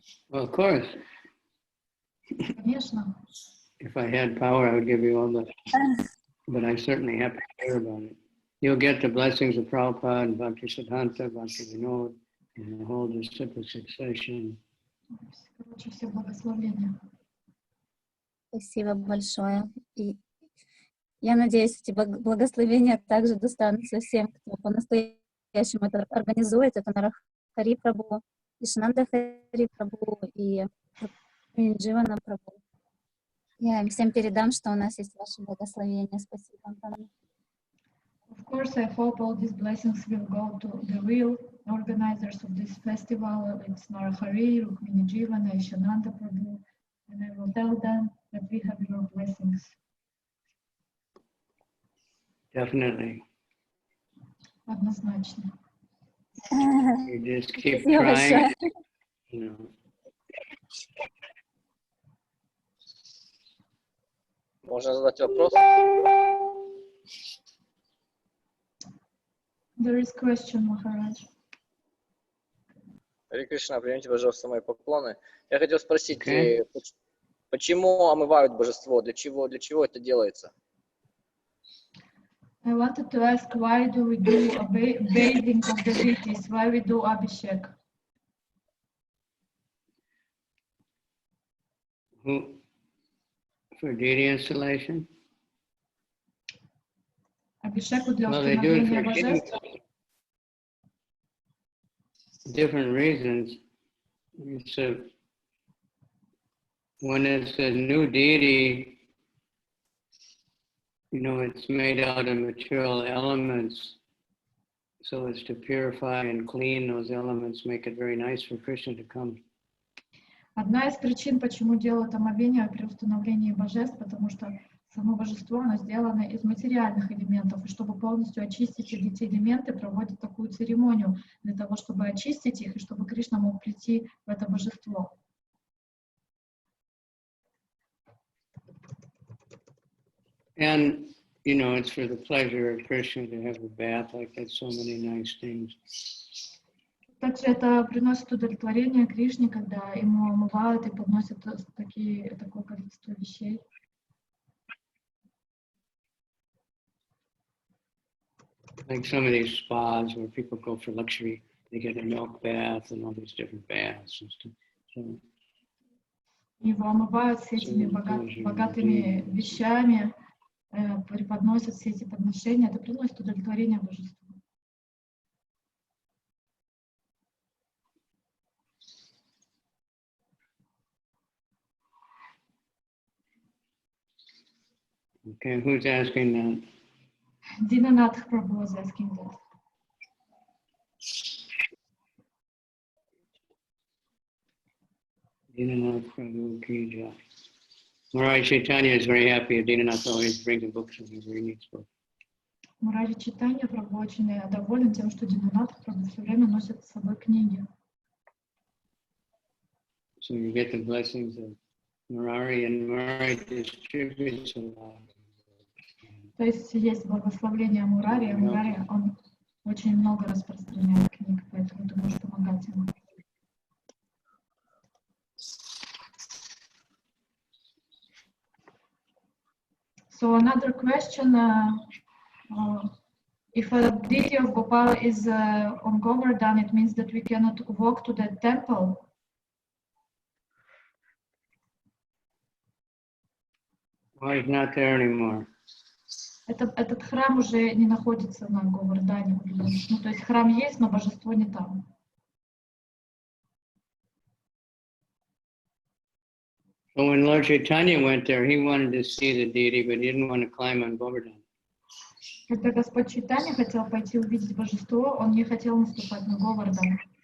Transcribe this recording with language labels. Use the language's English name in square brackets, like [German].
[English] Well, of course. [Russian] Конечно. [English] If I had power, I would give you all the, but I'm certainly happy to hear about it. You'll get the blessings of Prabhupada and Bhaktisiddhanta, Bhaktivinoda, and the whole disciple succession. [Russian] Короче, все благословения. Спасибо большое. И я надеюсь, эти благословения также достанутся всем, кто по-настоящему это организует. Это Нарахари Прабху, и Шнанда Хари Прабху, и Дживана Прабху. Я им всем передам, что у нас есть ваше благословение. Спасибо. [English] Of course, I hope all these blessings will go to the real organizers of this festival. It's Narahari, Rukmini Jivana, Ishananda Prabhu, and I will tell them that we have your blessings. Definitely. [Russian] Однозначно. [English] You just keep trying. [Russian] Можно задать вопрос? [English] There is question, Maharaj. [Russian] Харе Кришна, примите, пожалуйста, мои поклоны. Я хотел спросить, почему омывают божество? Для чего это делается? [English] I wanted to ask, why do we do a bathing of the deities? Why we do Abhishek? For deity installation? [Russian] Абишеку для [English] Well, they do it [Russian] установления [English] for [Russian] божеств. [English] different reasons. So when it's a new deity, you know, it's made out of material elements. So it's to purify and clean those elements, make it very nice for Krishna to come. [Russian] Одна из причин, почему делают омовение при установлении божеств, потому что само божество, оно сделано из материальных элементов, и чтобы полностью очистить эти элементы, проводят такую церемонию для того, чтобы очистить их, и чтобы Кришна мог прийти в это божество. [English] And, you know, it's for the pleasure of Krishna to have a bath like that, so many nice things. [Russian] Также это приносит удовлетворение Кришне, когда ему омывают и подносят такое количество вещей. [English] Like some of these spas where people go for luxury, they get a milk bath and all these different baths and stuff. So, [Russian] Его омывают все этими богатыми вещами, преподносят все эти подношения. Это приносит удовлетворение божеству. [English] okay, who's asking that? [Russian] Динанатх Прабhu was asking that. [English] Dinanath Prabhu ki jai. Maharaj Chaitanya is very happy. Dinanath always brings the books whenever he needs books. [Russian] Мурари Чайтанья Прабhu очень доволен тем, что Динанатх Прабhu все время носит с собой книги. [English] So you get the blessings of Murari, and Murari distributes a lot. [Russian] То есть есть благословение Мурари, а Мурари, он очень много распространяет книг, поэтому ты можешь помогать ему. [English] So another question, if a deity of Gopal is on Govardhan, it means that we cannot walk to the temple. Well, he's not there anymore. [Russian] Этот храм уже не находится на Говардане. Ну, то есть храм есть, но божество не там. [English] So when Lord Chaitanya went there, he wanted to see the deity, but he didn't want to climb on Govardhan. [Russian] Когда Господь Чайтанья хотел пойти увидеть божество, он не хотел наступать на Говардан.